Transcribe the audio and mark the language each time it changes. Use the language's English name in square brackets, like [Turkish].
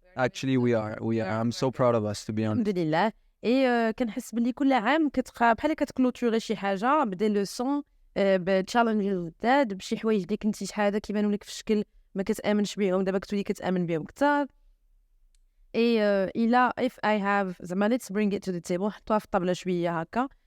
[English] actually we are I'm so proud of us to be honest. [Arabic] الحمد لله. اي كنحس باللي كل عام كتبقى بحال كتكلوتوري شي حاجه بدي لوسون بتشالنج جداد بشي حوايج اللي كنتي شحال هذا كيبانوا لك في الشكل ما كتامنش بهم، دابا كتولي كتامن بهم كثار. [English] الا if I have زعما let's bring it to the table [Arabic] حطوها في الطابله شويه هكا.